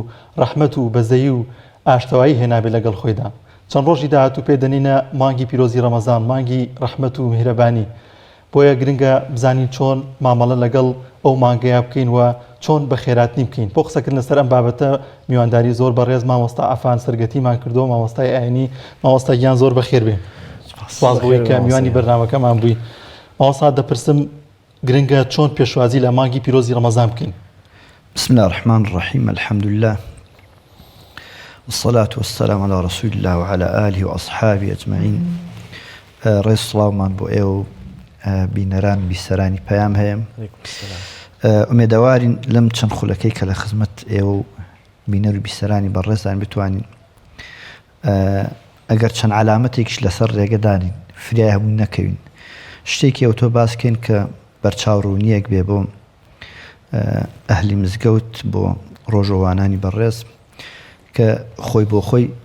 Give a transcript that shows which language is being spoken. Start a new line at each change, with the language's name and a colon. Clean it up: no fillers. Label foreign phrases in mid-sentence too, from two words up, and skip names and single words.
Central Kurdish: ڕەحمەت و بەزەیی و ئاشتەوایی هێنابێت لەگەڵ خۆیدا چەند ڕۆژی داهاتوو پێدەنینە مانگی پیرۆزی ڕەمەزان مانگی ڕەحمەت و میهرەبانی بۆیە گرنگە بزانین چۆن مامەڵە لەگەڵ ئەو مانگەیە بکەین و چۆن بە خێراتنی بکەین بۆ قسەکردن لەسەر ئەم بابەتە میوانداری زۆر بەڕێز مامۆستا ئافان سەرگەتیمان کردو مامۆستای ئاینی مامۆستا گیان زۆر بەخێر بێ سپاس بۆی کە میوانی بەرنامەکەمان بووی مامۆستا دەپرسم گرنگە چۆن پێشوازی لە مانگی پیرۆزی ڕەمەزان بکەین
Arabic: بسم الله الرحمن الرحيم الحمد لله والصلاة والسلام على رسول الله وعلى آله وأصحابه أجمعين رئيس الله من بو إيو
Central Kurdish: بینەران بیسەرانی پەیام هەیە ئومێدەوارین لەم چەند خولەکەی کە لە خزمەت ئێوە و بینەر و بیسەرانی بەڕێزان بتوانین ئەگەر چەند علامەتێکیش لەسەر ڕێگەدانین فریای هەموو نەکەوین شتێکی ئەو تۆ باسکەین کە بەرچاوڕوونیەک بێ بۆ ئەهلی مزگەوت بۆ ڕۆژەوانانی بەڕێز کە خۆی بۆ خۆی